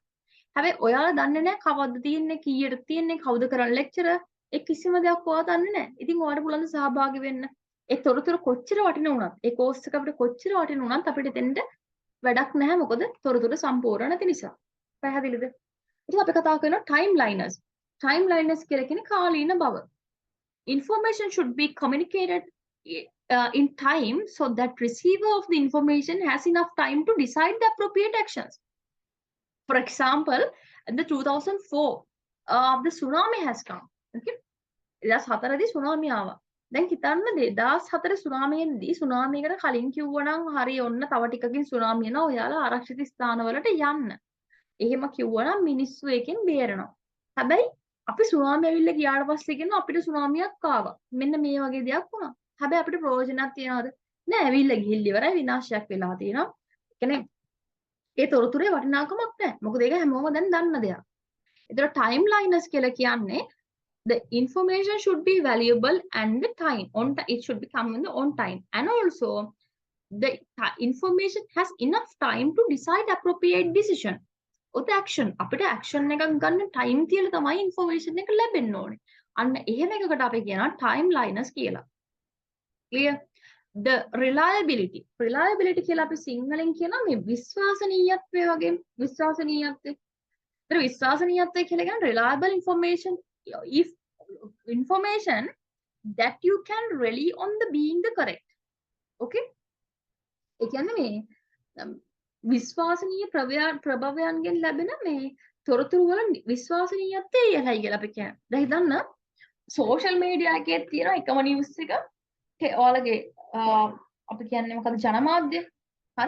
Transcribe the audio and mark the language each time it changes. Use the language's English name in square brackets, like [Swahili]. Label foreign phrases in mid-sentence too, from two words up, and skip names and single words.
[Sinhala] හැබැයි ඔයාලා දන්නේ නැහැ කවද්ද තියෙන්නේ කීයට තියෙන්නේ කවුද කරන්නේ ලෙක්චරර් ඒ කිසිම දෙයක් ඔයා දන්නේ නැහැ. ඉතින් ඔයාලට පුළුවන් ද සහභාගී වෙන්න. ඒ තොරතුරු කොච්චර වටින වුණත් ඒ කෝස් එක අපිට කොච්චර වටින වුණත් අපිට එතෙන්ට වැඩක් නැහැ. මොකද තොරතුරු සම්පූර්ණ නැති නිසා. පැහැදිලිද? ඉතින් අපි කතා කරනවා timeliners. Timeliners කියලා කියන්නේ කාලීන බව. [English] Information should be communicated in time so that receiver of the information has enough time to decide the appropriate actions. For example, the 2004 the tsunami has come. [Sinhala] Okay? 2004 දී tsunami ආවා. දැන් හිතන්න 2004 tsunami එද්දී tsunami එකට කලින් කිව්වනම් හරි ඔන්න තව ටිකකින් tsunami එනවා ඔයාලා ආරක්ෂිත ස්ථානවලට යන්න. එහෙම කිව්වනම් මිනිස්සු එකෙන් බේරෙනවා. හැබැයි අපි tsunami ඇවිල්ලා ගියාට පස්සේ කියනවා අපිට tsunamiයක් ආවා. මෙන්න මේ වගේ දෙයක් වුණා. හැබැයි අපිට ප්‍රයෝජනක් තියනවද? නෑ ඇවිල්ලා ගිහිල්ලා ඉවරයි විනාශයක් වෙලා තියෙනවා. ඒ කියන්නේ ඒ තොරතුරේ වටිනාකමක් නැහැ. මොකද ඒක හැමෝම දැන් දන්න දෙයක්. ඒතර timeliners කියලා කියන්නේ [English] the information should be valuable and the time it should be come in the on time, and also the information has enough time to decide appropriate decision or the action. [Sinhala] අපිට action එකක් ගන්න time තියලා තමයි information එක ලැබෙන්න ඕනේ. අන්න එහෙම එකකට අපි කියනවා timeliners කියලා. clear? [English] The reliability [Sinhala] කියලා අපි සිංහලෙන් කියනවා මේ විශ්වාසනීයත්වය වගේ විශ්වාසනීයත්වය. ඒතර විශ්වාසනීයත්වය කියලා කියන්නේ [English] reliable information if information that you can rely on the being the correct. [Sinhala] okay? ඒ කියන්නේ මේ විශ්වාසනීය ප්‍රභවයන්ගෙන් ලැබෙන මේ තොරතුරු වල විශ්වාසනීයත්වය ඉහළයි කියලා අපි කියන්නේ. දැන් හිතන්න social media එකේ තියෙන එකම news එක ඔයාලගේ අපි කියන්නේ මොකද ජනමාධ්‍ය. හරි?